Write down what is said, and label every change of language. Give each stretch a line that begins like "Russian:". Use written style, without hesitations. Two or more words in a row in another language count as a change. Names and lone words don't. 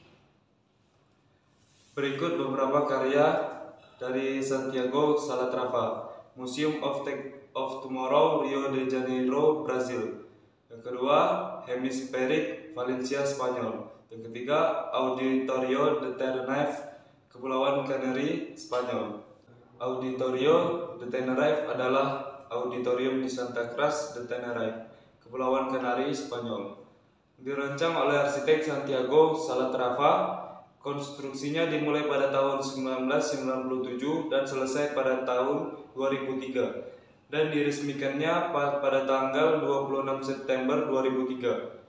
Indonesian: Berikut beberapa karya dari Santiago Calatrava. Museum of Tomorrow, Rio de Janeiro, Brazil. Yang kedua, Hemispheric, Valencia, Spanyol. Yang ketiga, Auditorio de Tenerife, Kepulauan Canary, Spanyol. Auditorio de Tenerife adalah auditorium di Santa Cruz de Tenerife, Kepulauan Canary, Spanyol. Dirancang oleh arsitek Santiago Calatrava, konstruksinya dimulai pada tahun 1997 dan selesai pada tahun 2003 dan diresmikannya pada tanggal 26 September 2003.